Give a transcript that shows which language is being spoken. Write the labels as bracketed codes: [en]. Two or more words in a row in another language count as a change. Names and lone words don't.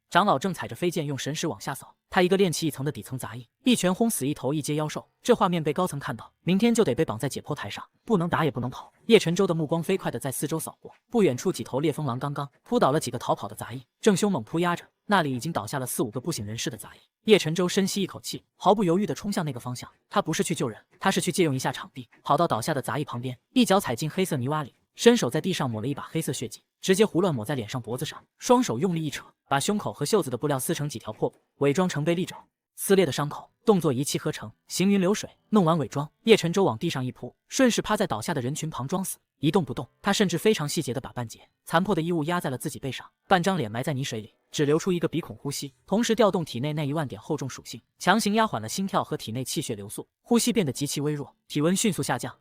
[zh] 長老正踩着飛劍用神識往下掃，他一個練氣1層的底層雜役，一拳轟死一頭一階妖獸。這畫面被高層看到，明天就得被綁在解剖台上，不能打也不能跑。葉晨舟的目光飛快地在四周掃過，不遠處幾頭烈風狼剛剛撲倒了幾個逃跑的雜役，正兇猛撲壓着那裡已經倒下了4、5個不省人事的雜役。葉晨舟深吸一口氣，毫不猶豫地衝向那個方向。他不是去救人，他是去借用一下場地，跑到倒下的雜役旁邊，一腳踩進黑色泥洼裡，伸手在地上抹了一把黑色血跡，直接胡亂抹在臉上脖子上，雙手用力一扯，把胸口和袖子的布料撕成幾條破布，偽裝成被利爪。撕裂的傷口，動作一氣呵成，行雲流水。弄完偽裝，葉晨舟往地上一撲，順勢趴在倒下的人群旁裝死，一動不動。他甚至非常細節地把半截殘破的衣物壓在了自己背上，半張臉埋在泥水裡，只留出一個鼻孔呼吸，同時調動體內那1萬點厚重屬性，強行壓緩了心跳和體內氣血流速，呼吸變得極其微弱，體溫迅速下降。